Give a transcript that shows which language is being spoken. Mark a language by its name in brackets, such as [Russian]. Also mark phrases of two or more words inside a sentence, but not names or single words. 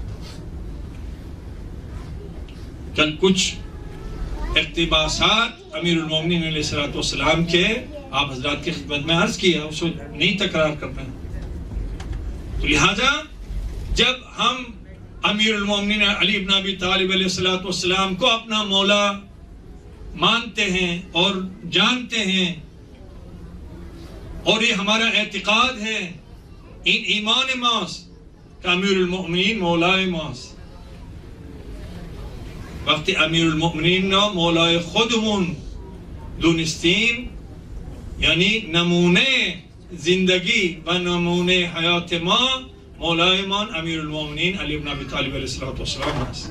[Urdu] کل کچھ اقتباسات امیر المومنین علیہ السلام کے آپ حضرات کی خدمت میں عرض کیا، اس کو نہیں تکرار کرنا. تو لہذا جب ہم امیر المومنین علی ابن ابی طالب علیہ السلام کو اپنا مولا مانتے ہیں اور جانتے ہیں، اور یہ ہمارا اعتقاد ہے، [Persian] این ایمان ماست کہ امیر المؤمنین مولای ماست. وقتی امیر المؤمنین نا مولای خودمون دونستیم، یعنی نمونه زندگی و نمونه حیات ما، مولای من امیر المؤمنین علی ابن ابی طالب علیہ السلام است.